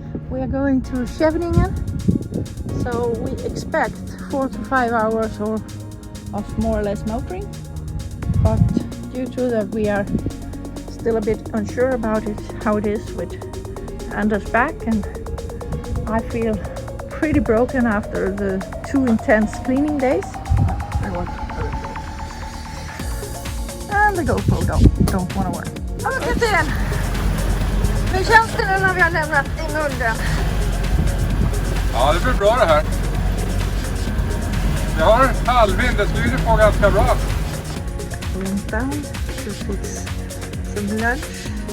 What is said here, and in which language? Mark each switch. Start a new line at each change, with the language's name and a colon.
English: We are going to Scheveningen, so we expect 4 to 5 hours of more or less motoring, but due to that we are still a bit unsure about it, how it is with Anders back, and I feel pretty broken after the 2 intense cleaning days. And the GoPro don't want to work.
Swedish: Ja, kapten! Hur känns det nu när vi har lämnat IJmuiden? Ja, det blir bra det här. Vi har halvvind, det styr på ganska bra.
English: Went down to fix some lunch.